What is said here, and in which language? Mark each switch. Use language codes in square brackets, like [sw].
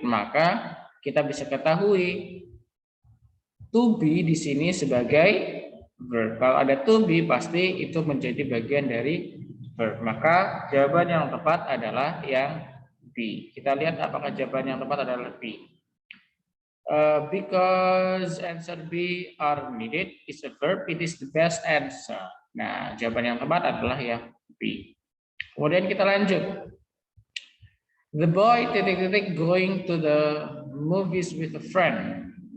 [id] Maka kita bisa ketahui to be di sini sebagai verb. Kalau ada to be pasti itu menjadi bagian dari verb. Maka jawaban yang tepat adalah yang B. Kita lihat apakah jawaban yang tepat adalah B. [en] Because answer B are needed is a verb, it is the best answer. [id] Nah, jawaban yang tepat adalah yang B. Kemudian kita lanjut. [en] The boy going to the movies with a friend.